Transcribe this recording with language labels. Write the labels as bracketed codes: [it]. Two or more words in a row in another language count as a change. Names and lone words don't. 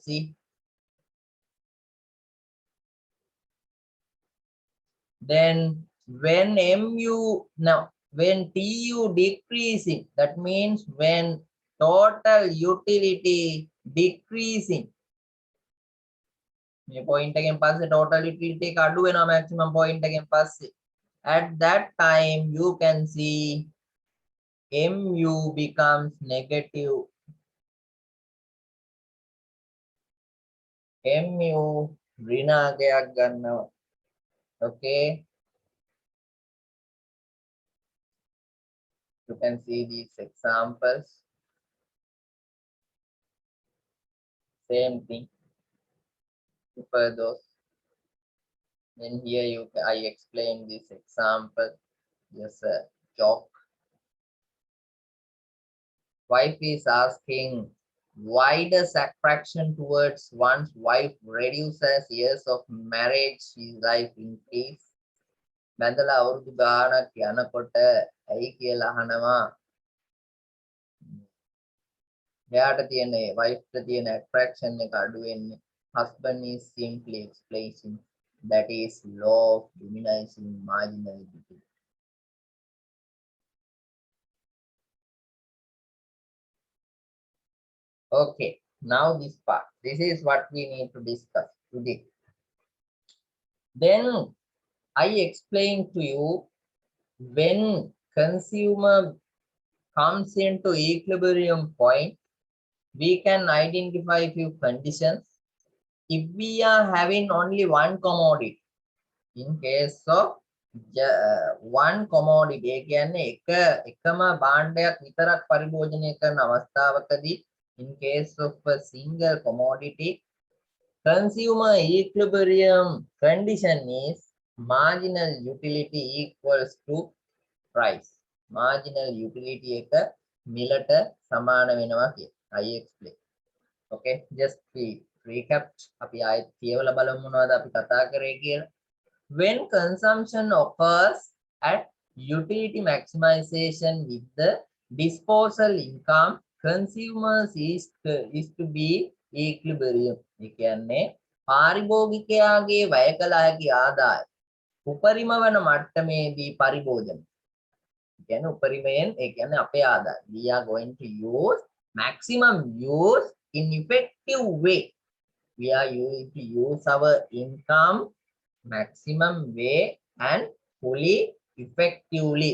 [en] See, then when when TU decreasing, that means when total utility decreasing. Point again pass total utility [si] අඩු වෙනවා [en] maximum point again පස්සේ. At that time you can see MU becomes negative. [si] MU ඍණාගයක් ගන්නවා. [en] Okay, you can see these examples. Same thing. For those. Then here I explain this example. Just a joke. Wife is asking, why does attraction towards one's wife reduces years of marriage his life increase? [si] බැඳලා අවුරුදු ගාණක් යනකොට ඇයි කියලා අහනවා. එයාට තියෙන wife ට තියෙන attraction එක අඩු වෙන්නේ. [en] Husband is simply explaining that is law of diminishing marginal utility. Okay, now this part. This is what we need to discuss today. Then I explain to you when consumer comes into equilibrium point, we can identify few conditions. If we are having only one commodity, in case of one commodity, [si] කියන්නේ එකම භාණ්ඩයක් විතරක් පරිභෝජනය කරන අවස්ථාවකදී, [en] in case of a single commodity, consumer equilibrium condition is marginal utility equals to price. Marginal utility [si] එක මිලට සමාන වෙනවා කියලා. [en] I explain. Okay, just recap. [si] අපි ආයෙත් කියවලා බලමු මොනවද අපි කතා කරේ කියලා. [en] When consumption occurs at utility maximization with the disposal income, consumers is to be equilibrium. [si] ඒ කියන්නේ පාරිභෝගිකයාගේ වැය කළ හැකි ආදාය උපරිම වන මට්ටමේදී පරිභෝජන. කියන්නේ උපරිමයෙන් ඒ කියන්නේ අපේ ආදාය. [en] We are going to use maximum use in effective way. We are going to use our income maximum way and fully effectively.